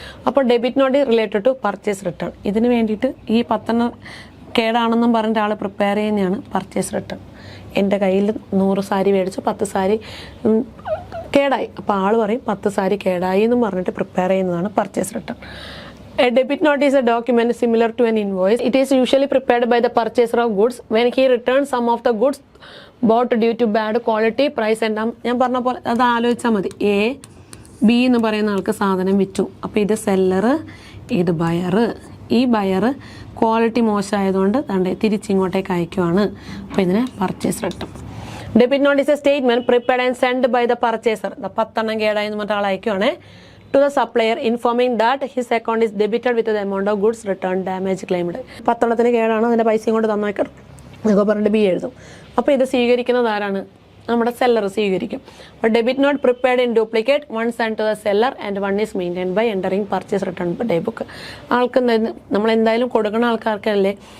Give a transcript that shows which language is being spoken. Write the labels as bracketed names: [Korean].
[Malayalam] അപ്പോൾ debit not related to purchase return. ഇതിന് വേണ്ടിയിട്ട് ഈ 10 എണ്ണം കേടാണെന്നും പറഞ്ഞിട്ട് ആൾ പ്രിപ്പയർ ചെയ്യുന്നതാണ് പർച്ചേസ് റിട്ടേൺ. എൻ്റെ കയ്യിൽ 100 സാരി മേടിച്ചു, 10 സാരി കേടായി. അപ്പോൾ ആൾ പറയും 10 സാരി കേടായി എന്നും പറഞ്ഞിട്ട് പ്രിപ്പയർ ചെയ്യുന്നതാണ് purchase return. [English] A debit note is a document similar to an invoice. It is usually prepared by the purchaser of goods when he returns some of the goods bought due to bad quality, price and [Malayalam] ഞാൻ പറഞ്ഞ പോലെ അത് ആലോചിച്ചാൽ മതി. A, B എന്ന് പറയുന്ന ആൾക്ക് സാധനം വിറ്റു. അപ്പോൾ ഇത് സെല്ലർ, ഇത് ബയർ. ഈ ബയർ ക്വാളിറ്റി മോശമായതുകൊണ്ട് തിരിച്ചിങ്ങോട്ടേക്ക് അയക്കുവാണ്. അപ്പോൾ ഇതിന് purchase return. [English] Debit note is a statement prepared and send by the purchaser. [Malayalam] 10 എണ്ണം കേടായി എന്ന് പറഞ്ഞിട്ട് ആൾ അയക്കുവാണ് [English] to the supplier informing that his account is debited with the amount of goods returned damage claimed. [Malayalam] 10 എണ്ണത്തിന് കേടാണ്, അതിൻ്റെ പൈസയും കൊണ്ട് തന്നേക്കാം എന്നൊക്കെ പറഞ്ഞിട്ട് B എഴുതും. അപ്പോൾ ഇത് സ്വീകരിക്കുന്നത് ആരാണ്, നമ്മുടെ സെല്ലർ സ്വീകരിക്കും. [English] അപ്പോൾ debit note prepared in duplicate, one send to the seller and one is maintained by entering purchase return day book. [Malayalam] ആൾക്ക് നമ്മൾ എന്തായാലും കൊടുക്കുന്ന ആൾക്കാർക്കല്ലേ